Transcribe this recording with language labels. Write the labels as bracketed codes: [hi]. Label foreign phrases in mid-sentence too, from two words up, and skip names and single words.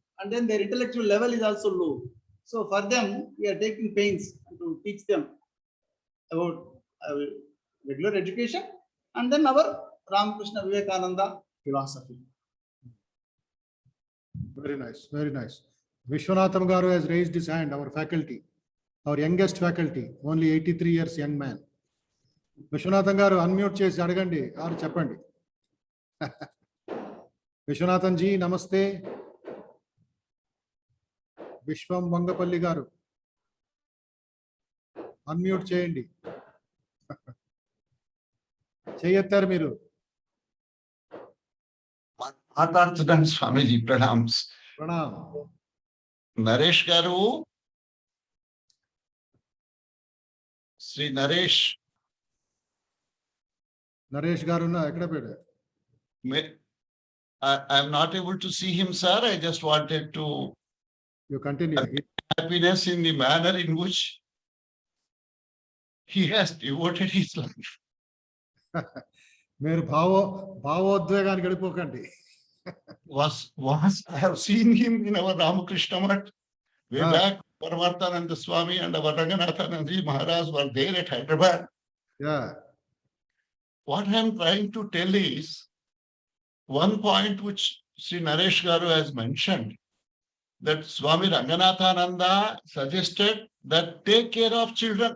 [en] And then their intellectual level is also low. So for them, we are taking pains to teach them about regular education and then our Ramakrishna Vivekananda philosophy. Very nice, very nice. Vishwanatham Garu has raised his hand, our faculty, our youngest faculty, only 83 years young man. [te] విశ్వనాథం గారు, అన్‌మ్యూట్ చేసి అడగండి, ఆర్ చెప్పండి. [hi] विश्वनाथन जी, नमस्ते. [te] విశ్వం వంగపల్లి గారు, అన్‌మ్యూట్ చేయండి. చేయట్టారు మీరు. మాట్లాడుతున్నాను స్వామీజీ ప్రణామ్స్. Pranam. నరేష్ గారు, శ్రీ నరేష్ నరేష్ గారు నా ఎక్కడ పెడ? [en] I'm not able to see him, sir. I just wanted to You continue. happiness in the manner in which he has devoted his life. [te] మీరు భావోద్వేగానికి వెళ్ళిపోకండి. [en] I have seen him in our Ramakrishna Math way back. Paramarthananda Swami and our Ranganathanandaji Maharaj were there at Hyderabad. Yeah. What I am trying to tell is one point which Sri Naresh Garu has mentioned, that Swami Ranganathananda suggested that take care of children.